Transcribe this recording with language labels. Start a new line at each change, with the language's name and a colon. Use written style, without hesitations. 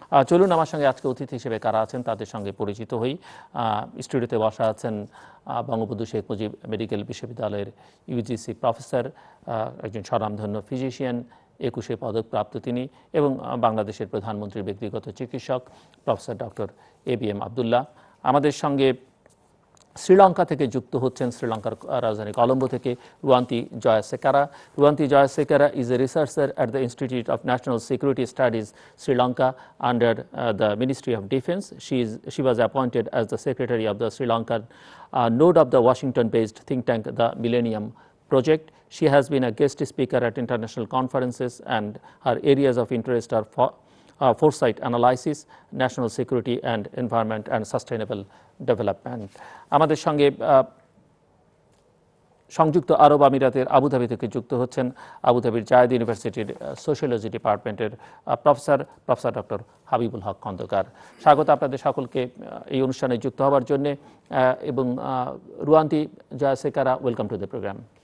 Bangla: চলুন আমার সঙ্গে আজকে অতিথি হিসেবে কারা আছেন তাদের সঙ্গে পরিচিত হই। স্টুডিওতে বসা আছেন বঙ্গবন্ধু শেখ মুজিব মেডিকেল বিশ্ববিদ্যালয়ের ইউজিসি প্রফেসর, একজন স্বনামধন্য ফিজিশিয়ান, একুশে পদক প্রাপ্ত তিনি এবং বাংলাদেশের প্রধানমন্ত্রীর ব্যক্তিগত চিকিৎসক প্রফেসর ডক্টর ABM আবদুল্লাহ। আমাদের সঙ্গে শ্রীলঙ্কা থেকে যুক্ত হচ্ছেন, শ্রীলঙ্কার রাজধানী কলম্বো থেকে Ruwanthi Jayasekara.
English: Ruwanthi Jayasekara is a researcher at the Institute of National Security Studies, Sri Lanka, under the Ministry of Defense. She was appointed as the secretary of the Sri Lankan node of the Washington-based think tank, the Millennium Project. She has been a guest speaker at international conferences and her areas of interest are foresight analysis, national security and environment and sustainable development.
Bangla: আমাদের সঙ্গে সংযুক্ত আরব আমিরাতের Abu Dhabi থেকে যুক্ত হচ্ছেন আবুধাবির জায়েদ ইউনিভার্সিটির sociology ডিপার্টমেন্টের professor doctor Habibul হক খন্দকার। স্বাগত আপনাদের সকলকে এই অনুষ্ঠানে যুক্ত হওয়ার জন্য এবং Ruwanthi Jayasekara,
English: Welcome to the programme.